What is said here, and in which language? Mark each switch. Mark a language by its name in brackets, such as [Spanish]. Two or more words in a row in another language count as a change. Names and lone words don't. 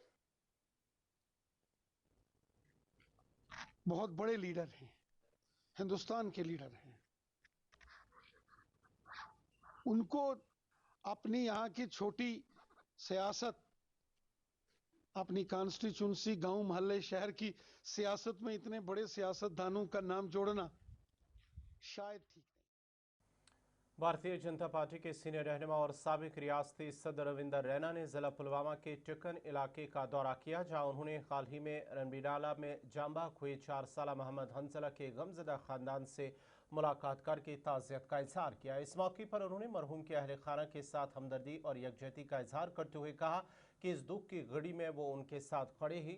[Urdu] بہت بڑے لیڈر ہیں، ہندوستان کے لیڈر ہیں، ان کو اپنی یہاں کی چھوٹی سیاست، اپنی کانسٹیچوئنسی، گاؤں محلے شہر کی سیاست میں اتنے بڑے سیاست دانوں کا نام جوڑنا شاید ٹھیک نہیں۔ بھارتیہ جنتا پارٹی کے سینئر رہنما اور سابق ریاستی صدر رویندر رینا نے ضلع پلوامہ کے ٹکن علاقے کا دورہ کیا، جہاں انہوں نے حال ہی میں رنبیڈالہ میں جانباگ ہوئے 4 سالہ محمد حنظلہ کے غمزدہ خاندان سے ملاقات کر کے تعزیت کا اظہار کیا۔ اس موقع پر انہوں نے مرحوم کے اہل خانہ کے ساتھ ہمدردی اور یکجہتی کا اظہار کرتے ہوئے کہا کہ اس دکھ کی گھڑی میں وہ ان کے ساتھ کھڑے ہی۔